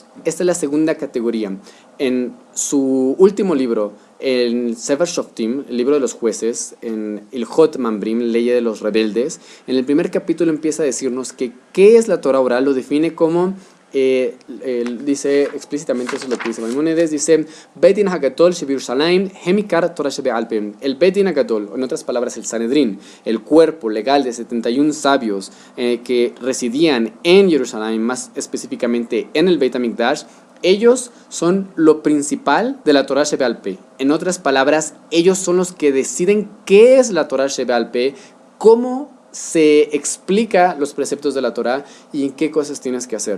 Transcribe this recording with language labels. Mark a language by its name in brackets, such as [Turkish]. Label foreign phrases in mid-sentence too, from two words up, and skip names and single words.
[Spanish] Esta es la segunda categoría. En su último libro, en Sefer Shoftim, el libro de los jueces, en el Hot Mambrim, ley de los rebeldes, en el primer capítulo empieza a decirnos que qué es la Torá Oral, lo define como dice explícitamente, eso es lo que dice Maimónides, dice [Hebrew] בית דין הגדול שבירושלים הם עיקר תורה שבעל פה. [Spanish] El Beit Din Hagadol, en otras palabras el Sanedrín, el cuerpo legal de 71 sabios que residían en Jerusalén, más específicamente en el Beit HaMikdash, ellos son lo principal de la [Hebrew] תורה שבעל פה. [Spanish] En otras palabras, ellos son los que deciden qué es la [Hebrew] תורה שבעל פה, [Spanish] cómo se explica los preceptos de la Torá y en qué cosas tienes que hacer.